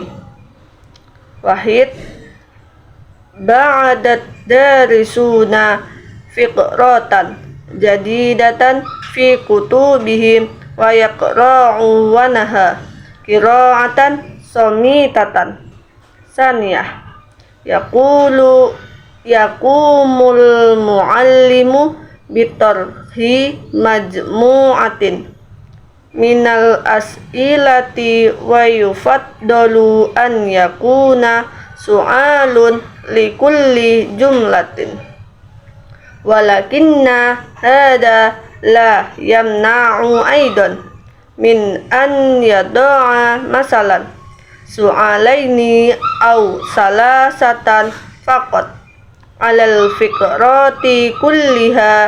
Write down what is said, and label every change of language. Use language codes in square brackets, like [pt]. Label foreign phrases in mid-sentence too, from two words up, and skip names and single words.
[ar] واحد بعدت دارسونا فقرة جديدة في كتبهم ويقرؤونها قراءة صامتة. ثانيا يقوم المعلم بطرح مجموعة من الأسئلة ويفضل أن يكون سؤال لكل جملة ولكن هذا لا يمنع أيضا من أن يضع مثلا سؤالين أو ثلاثة فقط على الفكرة كلها.